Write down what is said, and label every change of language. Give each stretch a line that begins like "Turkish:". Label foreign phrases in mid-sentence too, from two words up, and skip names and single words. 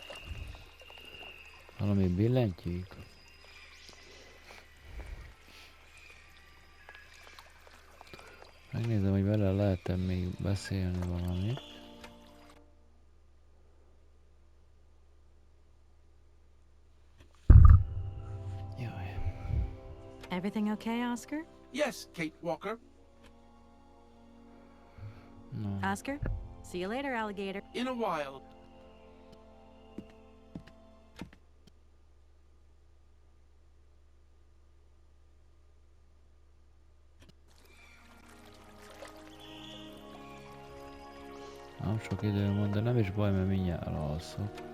Hungarian: Valami billentyűk. Megnézem, hogy vele lehet-e még beszélni valamit.
English: Everything okay, Oscar? Yes, Kate Walker. No. Oscar? See you later, alligator. In a while.
Hungarian: Nem sok időm van, de nem is baj, mert mindjárt alszok.